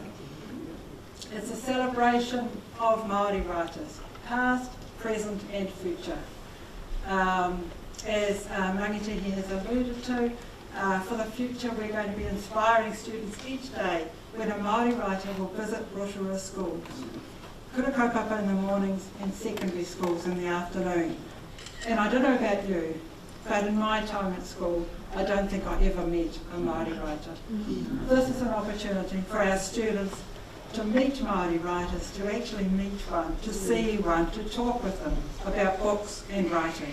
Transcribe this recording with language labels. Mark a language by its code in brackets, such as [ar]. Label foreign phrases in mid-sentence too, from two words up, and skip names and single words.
[en] It's a celebration of Māori writers, past, present and future. As Mangitihi has alluded to, for the future we're going to be inspiring students each day when a Māori writer will visit Rotorua schools, [mi] kura kaupapa [en] in the mornings and secondary schools in the afternoon. And I don't know about you, but in my time at school I don't think I ever met a Māori writer. This is an opportunity for our students to meet Māori writers, to actually meet one, to see one, to talk with them about books and writing.